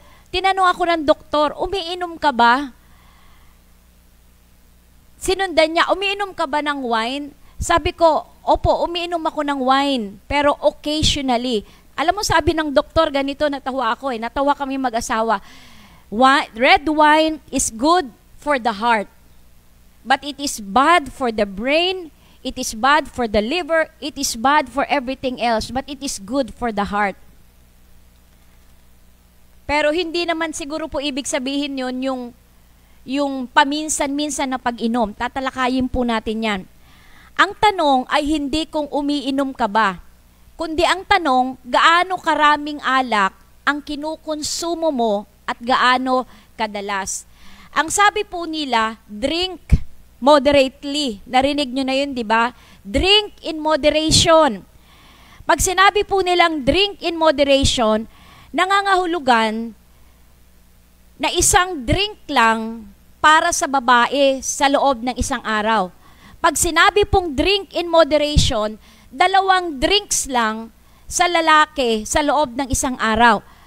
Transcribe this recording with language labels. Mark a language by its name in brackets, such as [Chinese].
[Filipino] Tinanong ako ng doktor, umiinom ka ba? Sinundan niya, umiinom ka ba ng wine? Sabi ko, opo, umiinom ako ng wine, pero occasionally. Alam mo, sabi ng doktor, ganito, natawa ako natawa kami mag-asawa. [English] Red wine is good for the heart, but it is bad for the brain, it is bad for the liver, it is bad for everything else, but it is good for the heart. [Filipino] Pero hindi naman siguro po ibig sabihin yun yung paminsan-minsan na pag-inom. Tatalakayin po natin yan. Ang tanong ay hindi kung umiinom ka ba, kundi ang tanong, gaano karaming alak ang kinukonsumo mo at gaano kadalas. Ang sabi po nila, [English] drink moderately. [Filipino] Narinig nyo na yun, di ba? [English] Drink in moderation. [Filipino] Pag sinabi po nilang [English] drink in moderation, [Filipino] nangangahulugan na isang drink lang para sa babae sa loob ng isang araw. Pag sinabi pong [English] drink in moderation, [Filipino] 2 drinks lang sa lalaki sa loob ng isang araw.